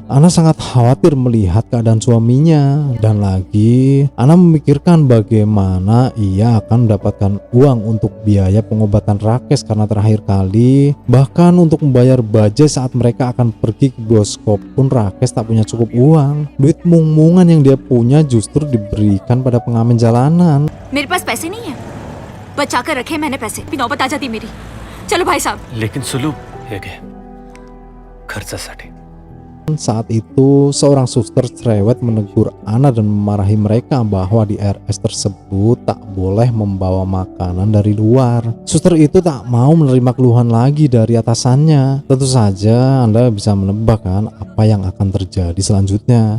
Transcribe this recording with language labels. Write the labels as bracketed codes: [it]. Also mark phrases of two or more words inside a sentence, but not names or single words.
[id] Ana sangat khawatir melihat keadaan suaminya. Dan lagi, Ana memikirkan bagaimana ia akan mendapatkan uang untuk biaya pengobatan Rakesh karena terakhir kali, bahkan untuk membayar bajai saat mereka akan pergi ke bioskop pun Rakesh tak punya cukup uang. Duit mung-mungan yang dia punya justru diberikan pada pengamen jalanan. [hi] मेरे पास पैसे नहीं है, बचा कर रखे मैंने पैसे, फिर नौबत आ जाती मेरी। चलो भाई साहब। [mr] लेकिन सुलू हे घे खर्चासाठी। [id] Saat itu seorang suster cerewet menegur Ana dan memarahi mereka bahwa di RS tersebut tak boleh membawa makanan dari luar. Suster itu tak mau menerima keluhan lagi dari atasannya. Tentu saja Anda bisa menebak kan apa yang akan terjadi selanjutnya.